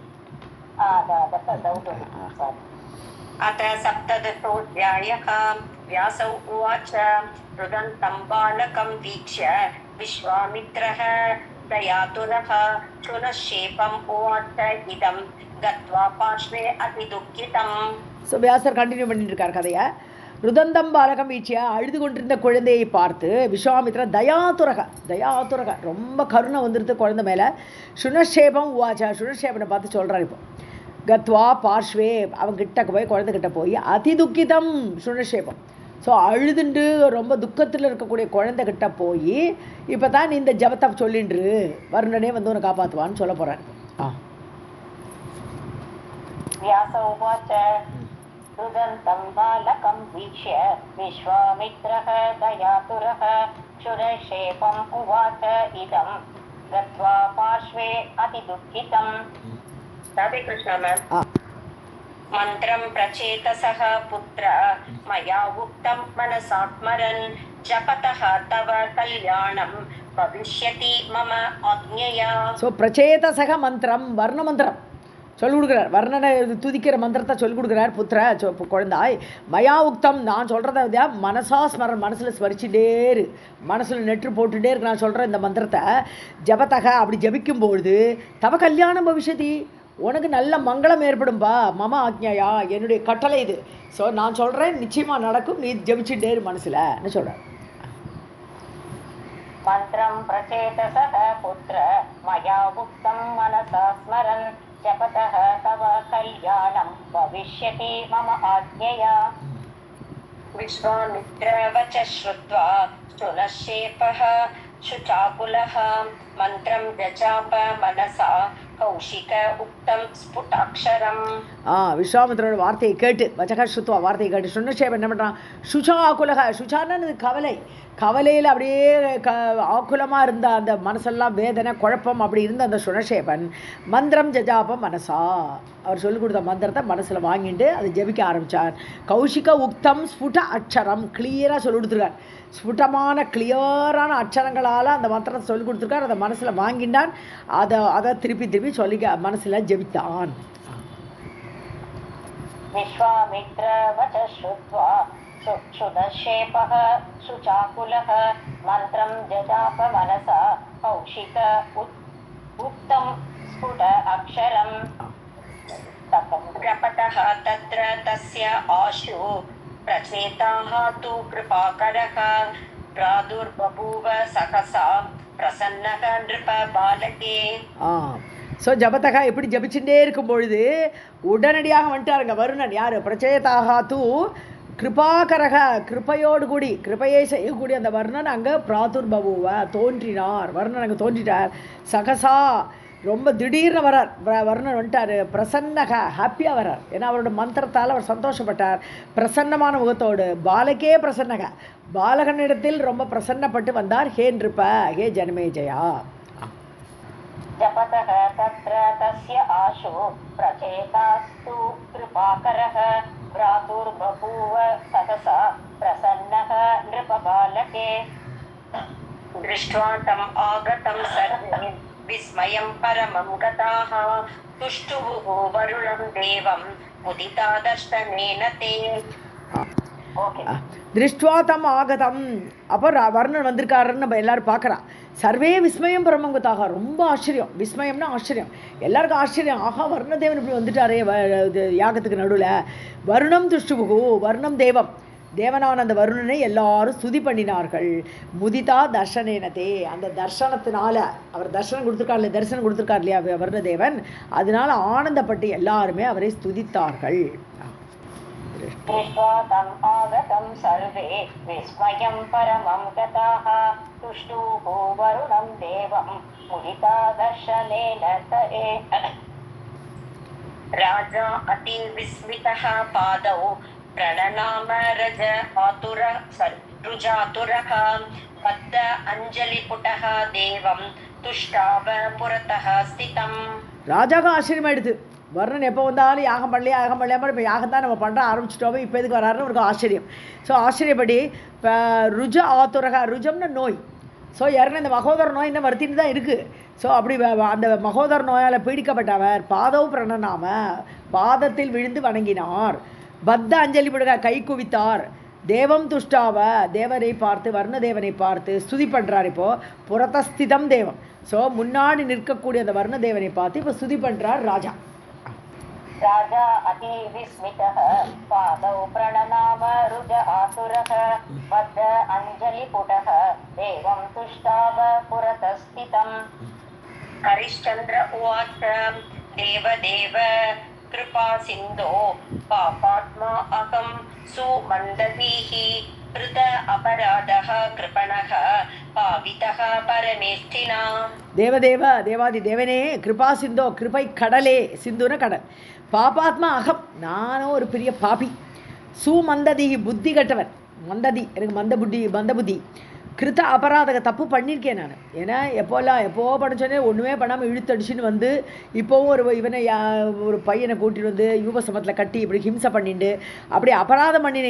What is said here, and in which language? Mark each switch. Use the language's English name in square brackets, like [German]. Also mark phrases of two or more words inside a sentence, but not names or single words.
[Sanskrit] अथ सप्तदशोऽध्यायः। व्यासौ उवाच रुदन्तं बालकं वीक्ष्य विश्वामित्रः दयातुरः शुनश्शेपम् उवाच इदं गत्वा पार्श्वे अतिदुःखितम्. [Tamil] ஸோ வியாசர் கண்டினியூ பண்ணிட்டு இருக்கார் கதையை. [Sanskrit] रुदन्तं बालकं वीक्ष्य [Tamil] அழுது கொண்டிருந்த குழந்தையை பார்த்து விஸ்வாமித்ரா தயாதுரக ரொம்ப கருணை வந்துடுது குழந்தை மேலே. [Sanskrit] शुनश्शेपम् उवाच [Tamil] சுனஷேபனை பார்த்து சொல்கிறார். இப்போ [Sanskrit] गत्वा पार्श्वे [Tamil] அவன் கிட்டக்கு போய் குழந்தைகிட்ட போய் [Sanskrit] अतिदुःखितम् शुनश्शेपम्. [Tamil] ஸோ அழுதுண்டு ரொம்ப துக்கத்தில் இருக்கக்கூடிய குழந்தைகிட்ட போய் இப்போ தான் நீ இந்த ஜபத்தை சொல்லின்று வருணனே வந்து உன்னை காப்பாற்றுவான்னு சொல்ல போகிறார். [Sanskrit] रुदन्तं बालकं वीक्ष्य विश्वामित्रः दयातुरः क्षुरक्षेपम् उवाच इदं गत्वा पार्श्वे अतिदुःखितम्. राधे कृष्ण मैम. मन्त्रं प्रचेतसः पुत्र मया उक्तं मनसा स्मरन् जपतः तव कल्याणं भविष्यति मम आज्ञया. सो प्रचेतसः मन्त्रं वर्ण मन्त्रं [Tamil] சொல்லிக் கொடுக்குறார். வர்ணனை துதிக்கிற மந்திரத்தை சொல்லிக் கொடுக்குறார். புத்திர குழந்தாய் [Sanskrit] मया उक्तं [Tamil] நான் சொல்கிறத [Sanskrit] मनसा स्मरन् [Tamil] மனசில் ஸ்மரிச்சுட்டேரு மனசில் நெற்று போட்டுட்டே இருக்கு. நான் சொல்கிறேன் இந்த மந்திரத்தை ஜபத்தக அப்படி ஜபிக்கும்பொழுது [Sanskrit] तव कल्याणं भविष्यति [Tamil] உனக்கு நல்ல மங்களம் ஏற்படும்பா. [Sanskrit] मम आज्ञया [Tamil] என்னுடைய கட்டளை இது. ஸோ நான் சொல்கிறேன் நிச்சயமாக நடக்கும். நீ ஜபிச்சுட்டேரு மனசில்னு சொல்கிறேன். [Sanskrit] मन्त्रं प्रचेतसः पुत्र मया उक्तं मनसा स्मरन् जपतः तव कल्याणं भविष्यति मम आज्ञया. विश्वामित्रवच श्रुत्वा शुनश्शेपः शुचाकुलः मन्त्रं जजाप मनसा कौशिक उक्तं स्फुटाक्षरम्. [Tamil] விஸ்வாமித்திரோட வார்த்தையை கேட்டு [Sanskrit] वचः श्रुत्वा [Tamil] வார்த்தையை கேட்டு சுனஷேபன் என்ன பண்ணுறான்? [Sanskrit] शुचा आकुलः [Tamil] சுச்சான்னு கவலையில் அப்படியே ஆக்குலமாக இருந்த அந்த மனசெல்லாம் வேதனை குழப்பம் அப்படி இருந்த அந்த சுனஷேபன் [Sanskrit] मन्त्रं जजाप मनसा [Tamil] அவர் சொல்லிக் கொடுத்த மந்திரத்தை மனசில் வாங்கிட்டு அதை ஜபிக்க ஆரம்பித்தார். [Sanskrit] कौशिक उक्तं स्फुट अक्षरम् [Tamil] கிளியராக சொல்லி கொடுத்துருக்கார். ஸ்புட்டமான கிளியரான அக்ஷரங்களால் அந்த மந்திரத்தை சொல்லிக் கொடுத்துருக்கார். அதை மனசில் வாங்கிட்டான். அதை திருப்பி சொல்லி மனசில் ஜபித்தான். [Sanskrit] विश्वामित्रवच श्रुत्वा शुनश्शेपः शुचाकुलः मन्त्रं जजाप मनसा कौशिक उक्तं स्फुट अक्षरम्. जपतः तत्र तस्य आशु प्रचेताः तु कृपाकरः प्रादुर्बभूव सहसा प्रसन्नः नृप बालके. [Tamil] ஸோ ஜபத்தகா எப்படி ஜபிச்சுட்டே இருக்கும் பொழுது உடனடியாக வந்துட்டாருங்க வருணன். யார்? [Sanskrit] प्रचेताः तु कृपाकरः [Tamil] கிருப்பையோடு கூடி கிருப்பையை செய்யக்கூடிய அந்த வர்ணன் அங்கே பிராதுர்பபுவ தோன்றினார். வர்ணன் அங்கே தோன்றிட்டார். சகசா ரொம்ப திடீர்னு வரார். வர்ணன் வந்துட்டார். பிரசன்னக ஹாப்பியாக வரார். ஏன்னா அவரோட மந்திரத்தால் அவர் சந்தோஷப்பட்டார். பிரசன்னமான முகத்தோடு [Sanskrit] बालके प्रसन्नः [Tamil] பாலகனிடத்தில் ரொம்ப பிரசன்னப்பட்டு வந்தார். [Sanskrit] हे नृप [Tamil] ஹே ஜனமேஜயா. [Sanskrit] जपतः तत्र तस्य आशु प्रचेतास्तु कृपाकरः भ्रातुर्बभूव सहसा प्रसन्नः नृपबालके. दृष्ट्वा तम् आगतं सर्वे विस्मयं परमं गताः तुष्टुवुः वरुणं देवं मुदिता दर्शनेन ते. दृष्ट्वा तम् आगतम्. [Tamil] அப்போ வர்ணன் வந்திருக்காருன்னு நம்ம எல்லாரும் பார்க்குறா. [Sanskrit] सर्वे विस्मयं परमं गताः [Tamil] ரொம்ப ஆச்சரியம். விஸ்மயம்னா ஆச்சரியம். எல்லாருக்கும் ஆச்சரியம். ஆஹா வர்ணதேவன் இப்படி வந்துட்டாரே யாகத்துக்கு நடுவில். [Sanskrit] वरुणं तुष्टुवुः वरुणं देवम् [Tamil] தேவனான அந்த வருணனை எல்லாரும் ஸ்துதி பண்ணினார்கள். [Sanskrit] मुदिता दर्शनेन ते [Tamil] அந்த தர்ஷனத்தினால அவர் தர்சனம் கொடுத்துருக்கார் இல்லையா வருணதேவன். அதனால ஆனந்தப்பட்டு எல்லாருமே அவரை ஸ்துதித்தார்கள். [Sanskrit] दृष्ट्वा तम् आगतं सर्वे विस्मयं परमं गताः तुष्टुः वरुणं देवं मुदिता दर्शनेन ते. राजा अति विस्मितः पादौ प्रणनाम रज आतुर रुजातुरः बद्ध अंजलिपुटः देवं तुष्टाव पुरतः स्थितम्. [Tamil] ராஜாவுக்கு ஆச்சரியமாயிடுது. வர்ணன் எப்போ வந்தாலும் யாகம் பண்ணலையாமல் இப்போ யாகம் தான் நம்ம பண்ணுற ஆரம்பிச்சிட்டோமே, இப்போ எதுக்கு வராருன்னு ஒரு ஆச்சரியம். ஸோ ஆச்சரியப்படி இப்போ [Sanskrit] रुज आतुरः, [Tamil] ருஜம்னு நோய். ஸோ ஏற்கனவே இந்த மகோதர நோய் இன்னும் வருத்திட்டு தான் இருக்குது. ஸோ அப்படி அந்த மகோதர நோயால் பீடிக்கப்பட்டவர் [Sanskrit] पादौ प्रणनाम, [Tamil] பாதத்தில் விழுந்து வணங்கினார். [Sanskrit] बद्ध अञ्जलि पुटः, [Tamil] கை குவித்தார். [Sanskrit] देवं तुष्टाव, [Tamil] தேவரை பார்த்து, வர்ணதேவனை பார்த்து ஸ்துதி பண்ணுறார். இப்போது [Sanskrit] पुरतःस्थितं देवम्, [Tamil] ஸோ முன்னாடி நிற்கக்கூடிய அந்த வர்ணதேவனை பார்த்து இப்போ ஸ்துதி பண்ணுறார் ராஜா. [Sanskrit] राजा अति विस्मितः पादौ प्रणनाम रुज आसुरः बद्ध अंजलिपुटः देवं तुष्टाव पुरतः स्थितम्. हरिश्चन्द्र उवाच देवदेव कृपा सिन्धो पापात्मा अहं सुमन्ददीः कृत अपराधः कृपणः पावितः परमेष्ठिना. [Tamil] தேவதேவ, தேவாதி தேவனே, [Sanskrit] कृपा सिन्धो, [Tamil] கிருபை கடலே, சிந்துன கடல். [Sanskrit] पापात्मा अहम्, [Tamil] நானும் ஒரு பெரிய பாபி. சுமந்ததி, புத்தி கட்டவன். மந்ததி, எனக்கு மந்த புத்தி. [Sanskrit] कृत अपराधः, [Tamil] தப்பு பண்ணியிருக்கேன் நான். ஏன்னா எப்போ படித்தோன்னே ஒன்றுமே பண்ணாமல் இழுத்தடிச்சுன்னு வந்து இப்போவும் ஒரு பையனை கூட்டிட்டு வந்து யூபசமத்தில் கட்டி இப்படி ஹிம்சை பண்ணிட்டு அப்படி அபராதம் பண்ணினேன்.